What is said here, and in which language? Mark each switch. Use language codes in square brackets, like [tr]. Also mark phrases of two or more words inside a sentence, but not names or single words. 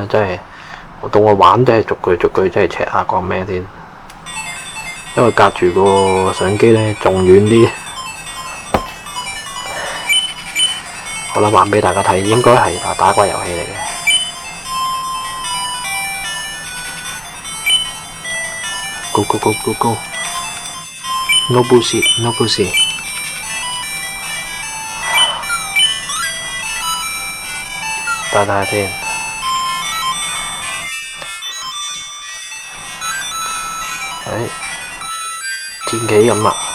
[yue] 真係，到我玩都係逐句逐句，真係 check 下講咩先。因為隔住個相機呢，仲遠啲。好啦，玩俾大家睇，應該係打怪遊戲嚟嘅。 [en] Go go go go go！ No bullshit, no bullshit。 [yue] 睇下先。戰棋咁啊！